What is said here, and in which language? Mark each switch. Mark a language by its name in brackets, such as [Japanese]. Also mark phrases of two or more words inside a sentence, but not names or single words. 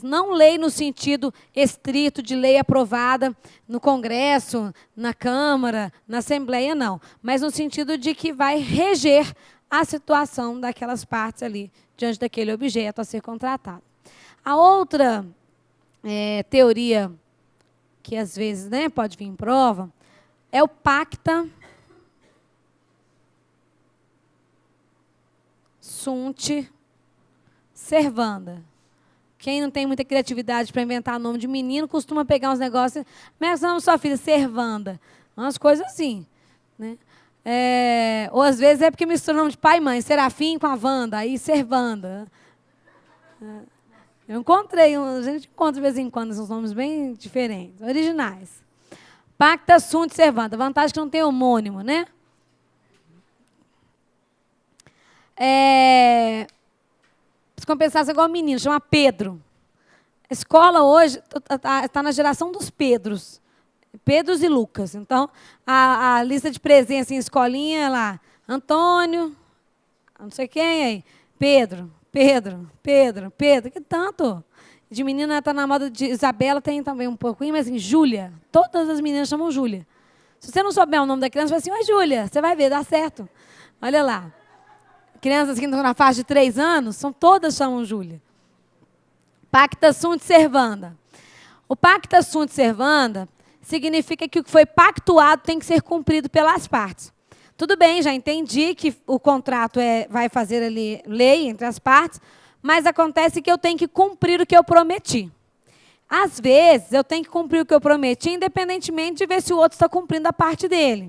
[Portuguese] Não lei no sentido estrito de lei aprovada no Congresso, na Câmara, na Assembleia, não. Mas no sentido de que vai reger a situação daquelas partes ali, diante daquele objeto a ser contratado. A outra teoria, que às vezes pode vir em prova, é o [Latin] pacta sunt servanda. [Portuguese] Quem não tem muita criatividade para inventar nome de menino, costuma pegar uns negócios. Mas não, sua filha, servanda. Umas coisas assim. Né? Ou às vezes é porque mistura o nome de pai e mãe. Serafim com a Wanda, aí servanda. Eu encontrei, a gente encontra de vez em quando esses nomes bem diferentes, originais. [Latin] Pacta sunt servanda. [Portuguese] Vantagem que não tem homônimo, né? Se compensasse igual menino, chama Pedro. A escola hoje está na geração dos Pedros. Pedros e Lucas. Então, a lista de presença em escolinha é lá. Antônio, não sei quem aí. Pedro. Que tanto? De menina está na moda de Isabela, tem também um pouquinho, mas assim, Júlia. Todas as meninas chamam Júlia. Se você não souber o nome da criança, vai assim, oi, Júlia, você vai ver, dá certo. Olha lá. Crianças que estão na faixa de 3 anos, todas chamam Júlia. [Latin] Pacta sunt servanda. [Portuguese] O [Latin] pacta sunt servanda [Portuguese] significa que o que foi pactuado tem que ser cumprido pelas partes. Tudo bem, já entendi que o contrato vai fazer ali lei entre as partes, mas acontece que eu tenho que cumprir o que eu prometi. Às vezes, eu tenho que cumprir o que eu prometi, independentemente de ver se o outro está cumprindo a parte dele.